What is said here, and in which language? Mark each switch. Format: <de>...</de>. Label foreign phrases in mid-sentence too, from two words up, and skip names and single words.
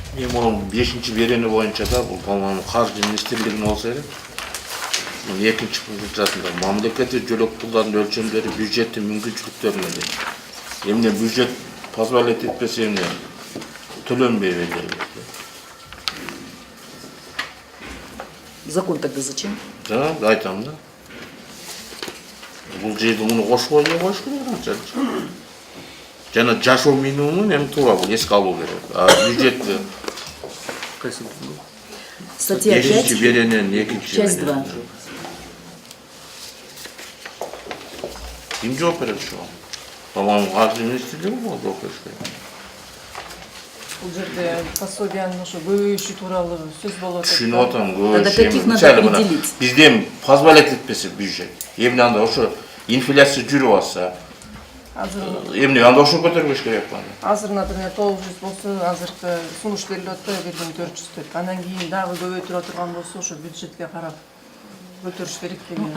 <ky>Эми ол 5-чи берени боюнча да бул по-моему Каржы министрлигине болсо керек. Мына 2-чи кылчасында мамлекеттик жөлөк пулдардын өлчөмдөрү бюджеттин мүмкүнчүлүктөрүнө дейт. Эмне бюджет позволять этпесе эмне төлөнбөйбү дейт.</ky> <ru>Закон тогда зачем?</ru> <ky>Да, айтам да. Бул жерде муну кошпой эле коюш керек анча. Жана жашоо минимумун эми туура бул эске алуу керек. А бюджетти</ky> <ru>Статья 5,</ru> <ky>беренен 2-чи</ky> <ru>часть 2.</ru> <ky>Ким жооп берет ошого? По-моему, Каржы министрлиги болот жооп бериш керек. Бул жерде пособиянын ошо көбөйүшү тууралуу сөз болуп атат. Түшүнүп атам,</ky> <ru>Тогда каких надо определить?</ru> <ky>Бизде эми позволять этпесе бюджет. Эмне анда ошо инфляция жүрүп атса, эмне анда ошо көтөрбөш керек аны. Азыр, например, 900 болсо, азыркы сунуш берилип атты, бирден 400 деп. Анан кийин дагы көбөйтүрө турган болсо, ошо бюджетке карап көтөрүш керек деген.</ky>